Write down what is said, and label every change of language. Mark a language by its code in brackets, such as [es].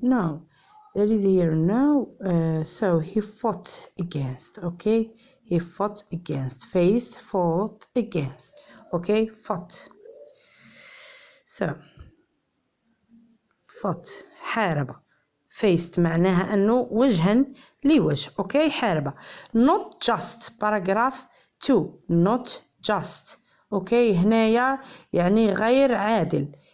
[en] No, there is here now. So he fought against, okay, he fought against. Faced, fought against, okay, fought. So fought حارب. [ar] faced معناها أنه وجها لوجه، okay، حارب. [en] not just paragraph 2 not just، okay، [ar] هنايا يعني غير عادل.